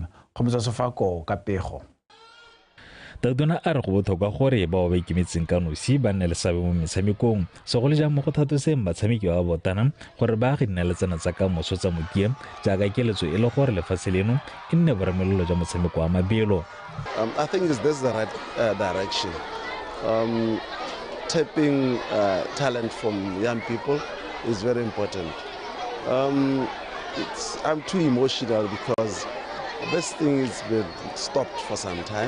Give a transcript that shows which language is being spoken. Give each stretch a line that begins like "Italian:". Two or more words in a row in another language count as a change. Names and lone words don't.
Tswana: Kgomotsa Sofako ka pego. Tautona a re go botlhokwa gore bao ba ikemetseng ka nosi ba nne le seabe mo metshamekong segolo jang mo go thatoseng batshameki ba botana gore ba ga nna le tsena tsa ka moso tsa mokie jaaka keletso e le gore lefatshe leno e nne boramelelo jwa motshameko wa mabelo.
English: I think this is the right direction. Tapping talent from young people is very important. I'm too emotional because this thing has been stopped for some time.